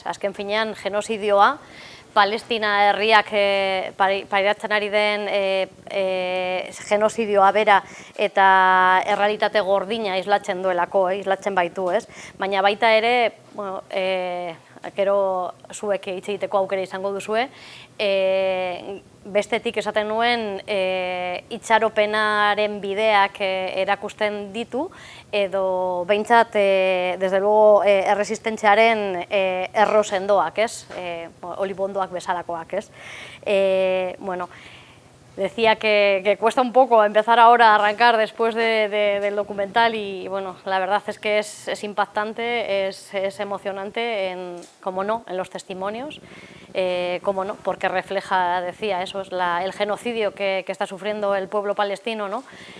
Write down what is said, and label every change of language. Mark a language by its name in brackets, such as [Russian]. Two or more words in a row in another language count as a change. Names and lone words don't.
[Basque] Azken finean, genozidioa, Palestina herriak pairatzen ari den genozidioa bera eta errealitate gordina islatzen duelako, islatzen baitu, ez? Baina baita ere, bueno, gero zuek hitz egiteko aukera izango duzue, bestetik esaten nuen itxaropenaren bideak erakusten ditu, edo behintzat, [Spanish] desde luego, [Basque] erresistentziaren erro sendoak, ez? Olibondoak bezalakoak, ez? [Spanish] Bueno, decía que cuesta un poco empezar ahora a arrancar después del documental y, bueno, la verdad es que es impactante, es emocionante, como no, en los testimonios, como no, porque refleja, decía, eso es el genocidio que está sufriendo el pueblo palestino, ¿no?